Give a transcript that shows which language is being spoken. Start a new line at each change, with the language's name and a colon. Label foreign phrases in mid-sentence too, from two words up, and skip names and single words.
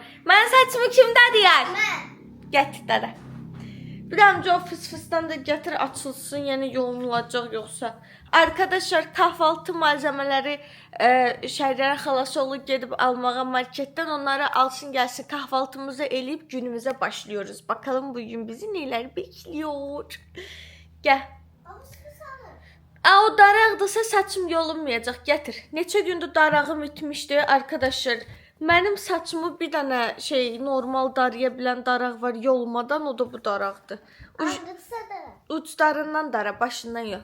Azerbaijani: Mənim saçımı kim darayar? Mən. Gətir dara. Bir də o fıs-fısdan da gətir açılsın, yəni yolunulacaq yoxsa. Arkadaşlar
Turkish: kahvaltı malzemeleri
Azerbaijani: Şəhriyan xalasoğlu gedib almağa marketdən, onları alsın gəlsin, kahvaltımızı eləyib
Turkish: günümüze başlıyoruz. Bakalım bugün bizi neler bekliyor.
Azerbaijani: Gəl. O daraqdasa saçım yolunmayacaq, gətir. Neçə gündür darağım itmişdi arkadaşlar. Mənim saçımı bir dənə normal daraya bilən daraq var yolmadan, o da bu daraqdır. Uclarından dara, başından yox.